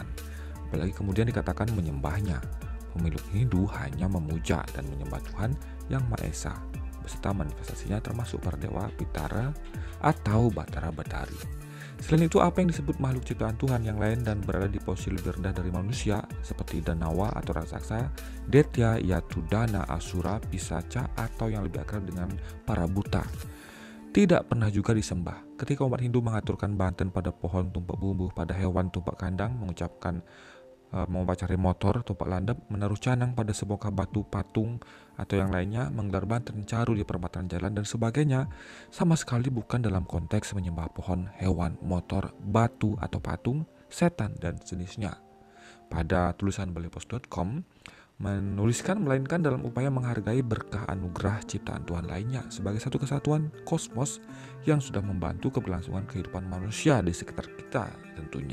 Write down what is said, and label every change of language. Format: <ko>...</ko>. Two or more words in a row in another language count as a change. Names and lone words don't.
<id>Apalagi kemudian dikatakan menyembahnya. Pemilik Hindu hanya memuja dan menyembah Tuhan yang Maha Esa, beserta manifestasinya termasuk para dewa Pitara atau Batara Batari. Selain itu, apa yang disebut makhluk ciptaan Tuhan yang lain dan berada di posisi lebih rendah dari manusia, seperti Danawa atau raksasa, Detya, Yatudana, Asura, Pisaca, atau yang lebih akrab dengan para buta, tidak pernah juga disembah. Ketika umat Hindu mengaturkan banten pada pohon tumpak bumbu, pada hewan tumpak kandang, mengucapkan mempacari motor tumpak landap, menaruh canang pada sebongkah batu patung atau yang lainnya, menggelar banten caru di perempatan jalan dan sebagainya, sama sekali bukan dalam konteks menyembah pohon, hewan, motor, batu atau patung, setan dan jenisnya. Pada tulisan balipos.com menuliskan, melainkan dalam upaya menghargai berkah anugerah ciptaan Tuhan lainnya sebagai satu kesatuan kosmos yang sudah membantu keberlangsungan kehidupan manusia di sekitar kita tentunya.</id>